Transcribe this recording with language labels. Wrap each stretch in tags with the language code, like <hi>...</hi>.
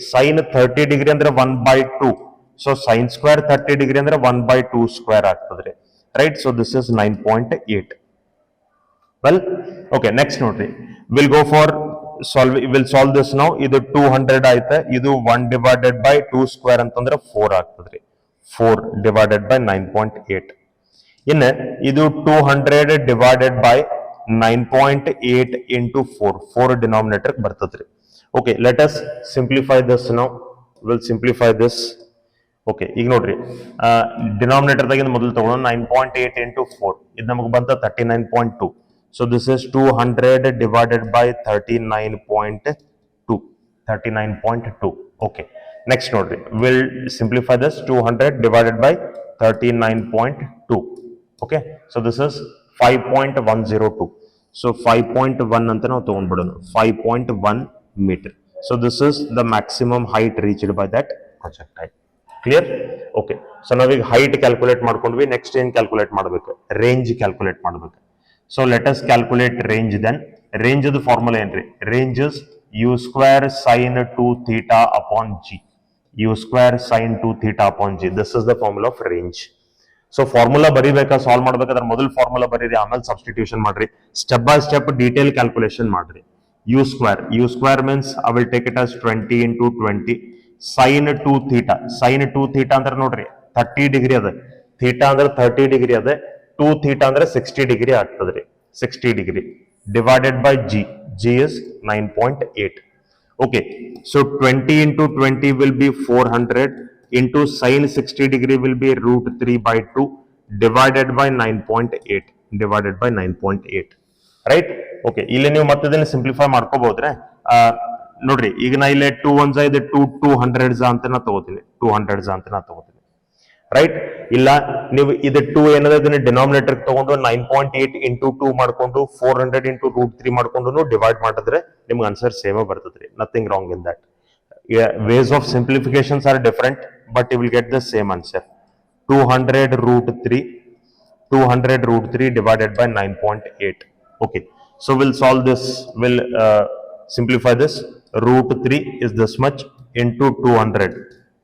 <en>Sin 30 degree ಅಂದ್ರೆ 1/2. So sin square 30 degree ಅಂದ್ರೆ 1/2 square ಆಗ್ತದ್ರಿ, right? So this is 9.8. Well, okay, next ನೋಡ್ರಿ. We'll go for we'll solve this now.</en> <kn>ಇದು 200 ಆಯ್ತಾ, ಇದು 1 divided by 2 square ಅಂತಂದ್ರೆ 4 ಆಗ್ತದ್ರಿ.</kn> <en>4 divided by 9.8.</en> <kn>ಇನ್ನ ಇದು 200 divided by 9.8 into 4 denominator ಬರ್ತದ್ರಿ.</kn> <en>Okay, let us simplify this now. We'll simplify this.</en> <kn>Okay, ಈಗ ನೋಡ್ರಿ, denominator ದಾಗಿಂದ ಮೊದಲು ತಗೊಳ್ಳೋಣ. 9.8 into 4, ಇದು ನಮಗೆ ಬಂತ 39.2.</kn> <en>So this is 200 divided by 39.2. Okay, next ನೋಡ್ರಿ, we'll simplify this. 200 divided by 39.2. Okay, so this is 5.102.</en> <kn>So 5.1 ಅಂತ ನಾವು ತಗೊಂಡ್ಬಿಡೋಣ, 5.1 meter.</kn> <en>So this is the maximum height reached by that projectile. Clear?</en> <kn>Okay, so ನಾವೀಗ height calculate ಮಾಡ್ಕೊಂಡ್ವಿ. Next ಏನ್ calculate ಮಾಡಬೇಕು? Range calculate ಮಾಡಬೇಕು.</kn> <en>So let us calculate range then. Range the formula ಏನ್ರಿ? Range is u square sin 2 theta upon g. u square sin 2 theta upon g. This is the formula of range.</en> <kn>So formula ಬರೀಬೇಕಾ, solve ಮಾಡ್ಬೇಕಾದ್ರೆ ಮೊದಲು formula ಬರೀರಿ, ಆಮೇಲೆ substitution ಮಾಡ್ರಿ.</kn> <en>Step by step detail calculation ಮಾಡ್ರಿ. U square means I will take it as 20 into 20 sin 2 theta.</en> <kn>sin 2 theta ಅಂದ್ರೆ ನೋಡ್ರಿ 30 degree ಅದ, theta ಅಂದ್ರೆ 30 ಡಿಗ್ರಿ ಅದ, 2 theta ಅಂದ್ರೆ 60 ಡಿಗ್ರಿ ಆಗ್ತದ್ರಿ.</kn> <en>60 degree divided by g. G is 9.8. Okay, so 20 into 20 will be 400 into sin 60 degree will be √3/2 divided by 9.8. Right?</en> <kn>Okay, ಇಲ್ಲಿ ನೀವು ಮತ್ತೆ ಇದನ್ನ ಸಿಂಪ್ಲಿಫೈ ಮಾಡ್ಕೋಬಹುದ್ರೆ. ನೋಡ್ರಿ, ಈಗ ನಾ ಇಲ್ಲಿ 2 1s ಇದೆ, 200s ಅಂತ ನಾ ತಗೋತೀನಿ, 200s ಅಂತ ನಾ ತಗೋತೀನಿ, ರೈಟ್? ಇಲ್ಲ ನೀವು ಇದು 2 ಏನದ ಇದನ್ನ ಡಿನಾಮಿನೇಟರ್ ತಗೊಂಡು 9.8 into 2 ಮಾಡ್ಕೊಂಡು 400 into √3 ಮಾಡ್ಕೊಂಡು ಡಿವೈಡ್ ಮಾಡಿದ್ರೆ ನಿಮ್ಗೆ ಆನ್ಸರ್ ಸೇಮ್ ಬರ್ತದ್ರಿ.</kn> <en>Nothing wrong in that. Ways of simplifications are different, but you will get the same answer. 200 √3 divided by 9.8. Okay, so we'll solve this. We'll simplify this. √3 is this much into 200.</en>